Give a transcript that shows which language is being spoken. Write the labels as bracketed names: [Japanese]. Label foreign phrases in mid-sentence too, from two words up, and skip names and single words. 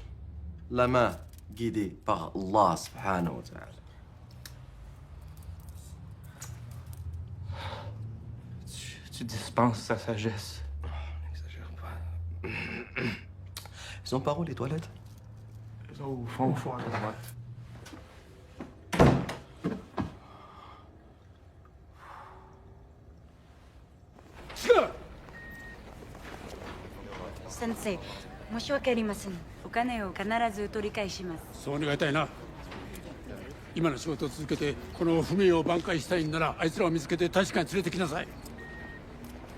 [French] La main guidée par [Arabic] الله سبحانه وتعالى. [French] Tu dispenses sa sagesse. N'exagère pas. Ils sont par où les toilettes? Au fond, à droite. [Japanese] Sensei, 申し訳ありません。お金を必ず取り返します。そう願いたいな。今の仕事を続けてこの不明を挽回したいんならあいつらを見つけて確かに連れてきなさい。